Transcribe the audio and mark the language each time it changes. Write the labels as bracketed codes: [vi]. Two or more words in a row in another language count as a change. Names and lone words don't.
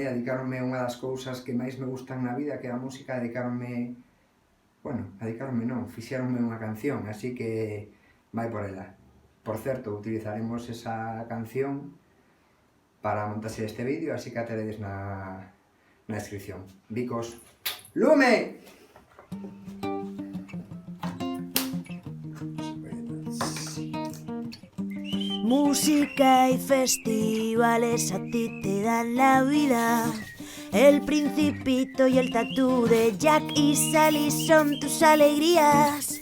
[gl] Dedicaronme unha das cousas que máis me gustan na vida, que é a música, fixeronme unha canción, así que vai por ela. Por certo, utilizaremos esa canción para montarse este vídeo, así que a teredes na descripción. Bicos. Lume! [es] Música y festivales a ti te dan la vida. El Principito y el tatú de Jack y Sally son tus alegrías.